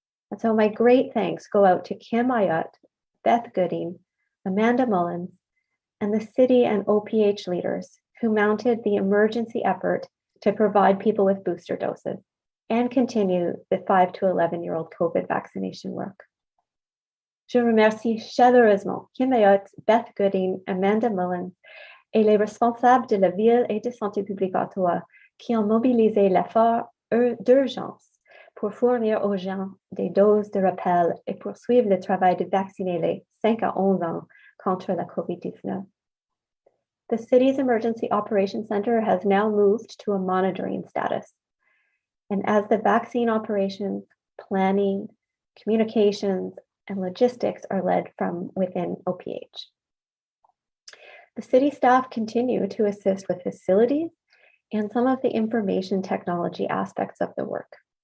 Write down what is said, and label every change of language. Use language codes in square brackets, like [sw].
[en] And so my great thanks go out to Kim Ayotte, Beth Gooding, Amanda Mullins, and the city and OPH leaders who mounted the emergency effort to provide people with booster doses and continue the 5 to 11-year-old COVID vaccination work. [fr] Je remercie chaleureusement Kim Ayotte, Beth Gooding, Amanda Mullins et les responsables de la Ville et de Santé publique Ottawa qui ont mobilisé l'effort d'urgence pour fournir aux gens des doses de rappel et poursuivre le travail de vacciner les 5 à 11 ans contre la COVID-19. [en] The city's Emergency Operations Center has now moved to a monitoring status. And as the vaccine operations, planning, communications, and logistics are led from within OPH. The city staff continue to assist with facilities and some of the information technology aspects of the work.